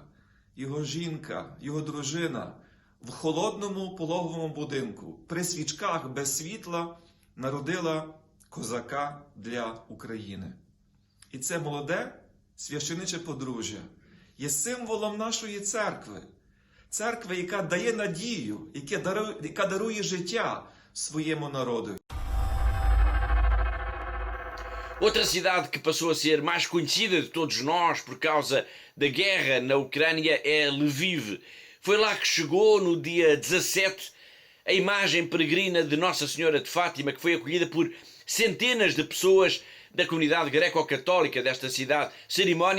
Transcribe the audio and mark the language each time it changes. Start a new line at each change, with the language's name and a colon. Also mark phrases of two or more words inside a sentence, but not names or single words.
Ukrainian: Його жінка, його дружина в холодному пологовому будинку, при свічках без світла народила козака для України. І це молоде священиче подружжя є символом нашої церкви. Церкви, яка дає надію, яка дарує життя своєму народу.
Portuguese: Outra cidade que passou a ser mais conhecida de todos nós por causa da guerra na Ucrânia é Lviv. Foi lá que chegou, no dia 17, a imagem peregrina de Nossa Senhora de Fátima, que foi acolhida por centenas de pessoas da comunidade greco-católica desta cidade.